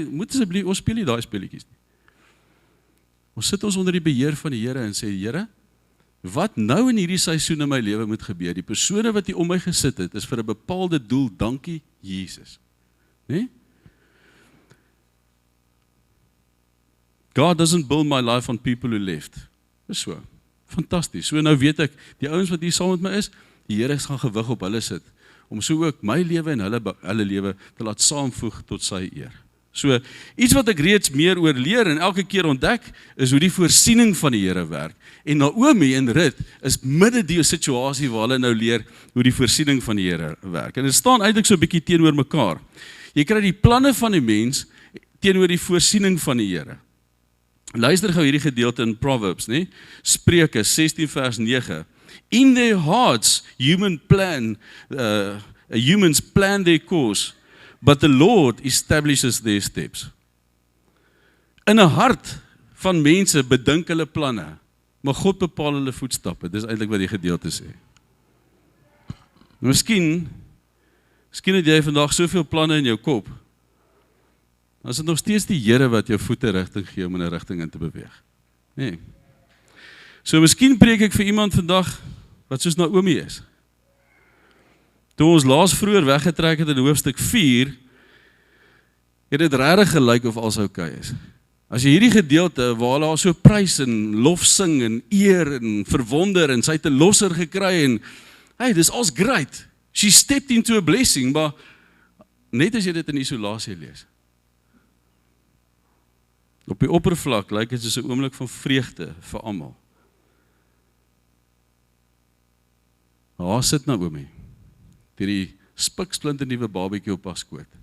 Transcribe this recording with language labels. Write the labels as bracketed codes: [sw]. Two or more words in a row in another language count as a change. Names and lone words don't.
[af] Moet asseblief, ons speel nie daai speletjies nie. Ons sit ons onder die beheer van die Here en sê, Here, wat nou in hierdie seisoen in my lewe moet gebeur? Die persone wat hier om my gesit het, is vir 'n bepaalde doel, dankie Jesus. Nee? [en] God doesn't build my life on people who left. [af] Dis so. Fantasties. So nou weet ek, die ouens wat hier saam met my is, die Here gaan gewig op hulle sit, om so ook my lewe en hulle lewe te laat saamvoeg tot sy eer. So, iets wat ek reeds meer oor leer en elke keer ontdek, is hoe die voorsiening van die Here werk. En Naomi en Rut is midde die situasie waar hulle nou leer hoe die voorsiening van die Here werk. En dit staan eintlik so 'n bietjie teenoor mekaar. Jy kry die planne van die mens teenoor die voorsiening van die Here. Luister gou hierdie gedeelte in Proverbs, nee? Spreuke 16 vers 9. [en] In their hearts, humans plan their course, but the Lord establishes their steps. [af] In 'n hart van mense bedink hulle planne, maar God bepaal hulle voetstappe. Dis eintlik wat die gedeelte sê. Miskien het jy vandag soveel planne in jou kop, dan is dit nog steeds die Here wat jou voete rigting gee om in 'n rigting in te beweeg. Nee. So miskien preek ek vir iemand vandag wat soos Naomi is. Toe ons laas vroeër weggetrek het in hoofstuk 4, het dit regtig gelyk of alles oukei is. As jy hierdie gedeelte waar hulle so prys en lof sing en eer en verwonder en sy het 'n losser gekry en hey, dis alles great. [en] She stepped into a blessing, [af] maar net as jy dit in isolasie lees. Op die oppervlak lyk dit soos 'n oomblik van vreugde vir almal. Daar sit Naomi, die spiksplinte nuwe babatjie op haar skoot.